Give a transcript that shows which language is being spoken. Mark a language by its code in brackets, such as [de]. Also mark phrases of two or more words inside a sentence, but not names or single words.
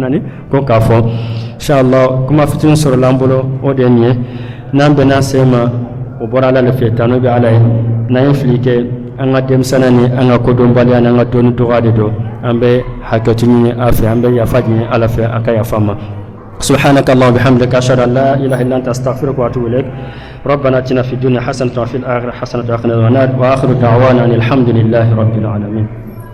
[bm] fana ni ko k'a fɔ inshallah kuma fitinin sɔrɔla an bolo o de ye nin ye n'an bɛnna se ma o bɔra Ala le fɛ tano bɛ Ala ye n'an ye fili kɛ an ka denmisɛnniya ni an ka kodɔnbaliya n'an ka dɔnni dɔgɔya de don an bɛ hakɛto ɲini a fɛ an bɛ yafa ɲini Ala fɛ a ka yafa ma [ar] سبحانك اللهم وبحمدك أشهد أن لا إله إلا أنت أستغفرك وأتوب إليك ربنا آتنا في الدنيا حسنة وفي الآخرة حسنة وقنا عذاب النار وآخر دعوانا أن الحمد لله رب العالمين